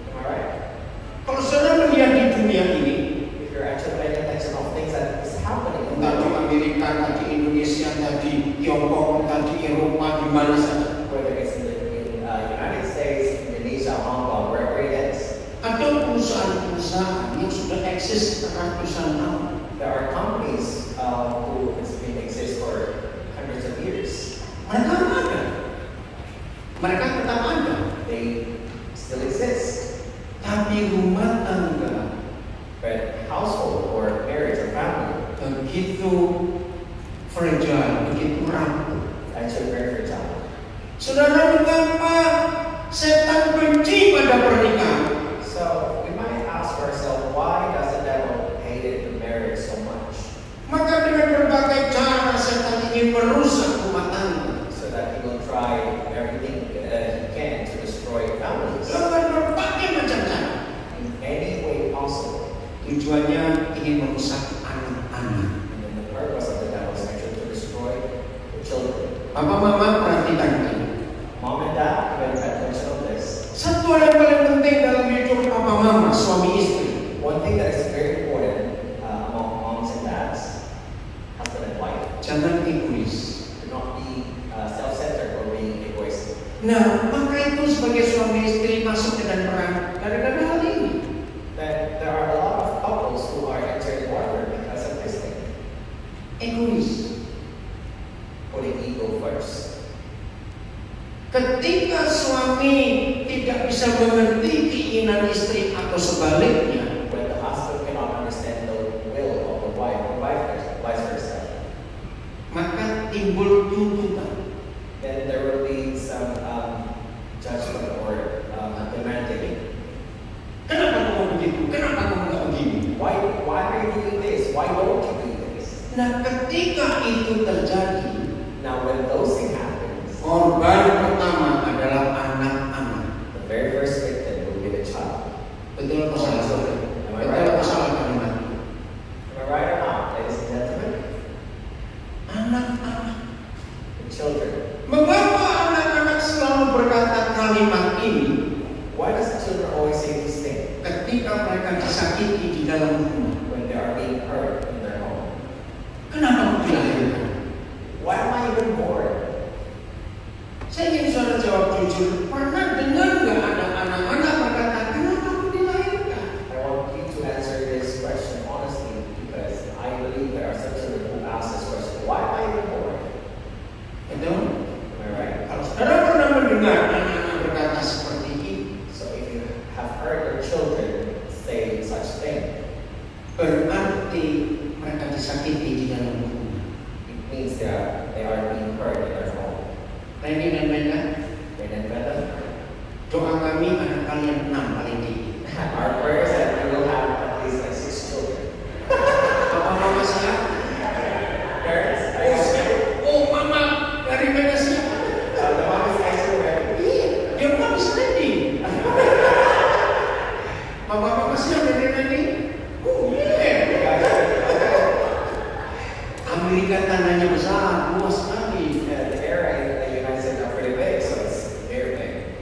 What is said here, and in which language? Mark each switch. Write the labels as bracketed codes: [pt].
[en] Am I right? [id] Kalau saudara melihat di dunia ini, [en] If you're actually paying attention of things that is happening in the [id] entah di [en] world, [id] Amerika, entah di Indonesia, entah di Tiongkok, entah di Eropa, di mana saja, [en] whether it's in the United States, Indonesia, Hong Kong, wherever it is, [id] ada perusahaan-perusahaan yang sudah eksis ratusan tahun. [en] there are companies who has been exist for hundreds of years. [id] Mereka ada. Mereka tetap ada. [en] They still exist. [id] Tapi rumah tangga [en] But household or marriage or family [id] begitu fragile, begitu rapuh. [en] is actually very fragile. [id] Saudara, mengapa setan benci pada pernikahan? [en] So we might ask ourselves, why does the devil hate the marriage so much? [id] Maka dengan berbagai cara setan ingin merusak rumah tangga. [en] So that he will try everything that he can to destroy families [id] Dengan berbagai macam cara. [en] in any way possible. [id] Tujuannya ingin merusak anak-anak. [en] And then the purpose of the devil is actually to destroy the children. [id] Papa mama perhatikan ini. [en] Mom and dad, you better pay attention on this. [id] Satu hal yang paling penting dalam hidup papa mama, suami istri. [en] One thing that is very important among moms and dads, husband and wife, [id] Jangan egois. [en] to not be self-centered or being egoistic. [id] Nah, maka itu sebagai suami istri masuk dengan perang gara-gara hal ini. [en] That there are a lot of couples who are entering warfare because of this thing, [id] Egois. [en] putting ego first. [id] Ketika suami tidak bisa mengerti keinginan istri atau sebaliknya, [en] When the husband cannot understand the will of the wife, or vice versa, [id] maka timbul tuntutan. [en] then there will be some judgment or demanding. [id] Kenapa kamu begitu? Kenapa kamu nggak begini? [en] Why are you doing this? Why don't you do this? [id] Nah, ketika itu terjadi, [en] Now, when those things happen, [id] korban pertama adalah anak-anak. [en] the very first victim will be the child. [id] Betul atau salah? [en] Am I [id] Betul [en] right? [id] atau salah kalimat? [en] Am I right or not, ladies and gentlemen? [id] Anak-anak. [en] The children. [id] Mengapa anak-anak selalu berkata kalimat ini [en] Why does the children always say this thing [id] ketika mereka disakiti di dalam rumah? [en] when they are being hurt in their home? [id] Kenapa dilahirkan? [en] Why am I even born? [id] Saya ingin saudara jawab jujur. Pernah dengar nggak ada anak-anak berkata, kenapa aku dilahirkan? [en] I want you to answer this question honestly because I believe there are some children who ask this question. Why am I even born? [id] Betul? [en] Am I right? [id] Kalau saudara pernah mendengar anak-anak berkata seperti ini, [en] So if you have heard your children say such thing, [id] berarti mereka disakiti di dalam rumah. [en] it means they are being hurt in their home. [id] Randy dan Brenda, [en] And then [id] doa kami anak kalian 6 paling tinggi. [en] our prayers that we will have at least like 6 children. [id] Papa mama siap? [en] Parents, are you ready? [id] Oh mama, dari mana siap? [en] The mom is actually ready. Iya, your mom is ready. [id] Papa mama siap dari Randy? [en] Oh yeah. You guys ready? Okay. [id] Amerika tanahnya besar, luas sekali. [en] Yeah, the area in the United States are pretty big, so it's very big.